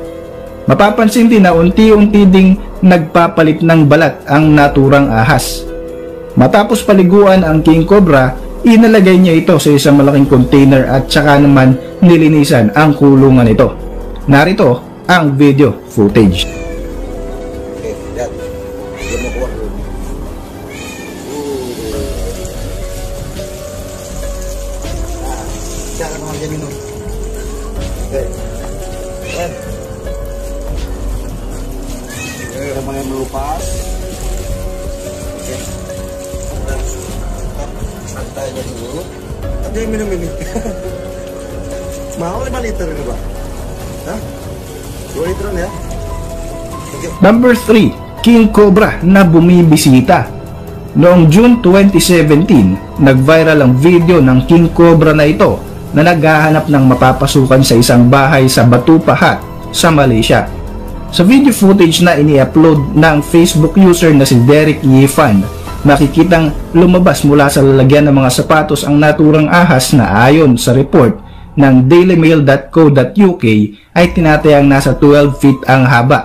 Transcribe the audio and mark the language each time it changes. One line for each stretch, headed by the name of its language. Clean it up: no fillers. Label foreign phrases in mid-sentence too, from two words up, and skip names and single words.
Filipino: Mapapansin din na unti-unti ding nagpapalit ng balat ang naturang ahas. Matapos paliguan ang king cobra, inalagay niya ito sa isang malaking container at saka naman nilinisan ang kulungan nito. Narito ang
English: video footage.
Indonesian: Okay, lihat. Dia mau keluar dulu. Nah, jangan orang jadi minum. Oke. Sama yang melupas. Oke. Santai aja dulu. Tapi yang minum ini. Mau 5 liter ini, Pak? Hah? 2 literan ya? Okay.
Filipino: Number 3, King Cobra na bumibisita. Noong June 2017, nag-viral ang video ng King Cobra na ito na naghahanap ng mapapasukan sa isang bahay sa Batu Pahat sa Malaysia. Sa
English: video footage
Filipino: na ini-upload ng Facebook user na si Derek Yifan, makikitang lumabas mula sa lalagyan ng mga sapatos ang naturang ahas na ayon sa report ng dailymail.co.uk ay tinatayang nasa 12 feet ang haba.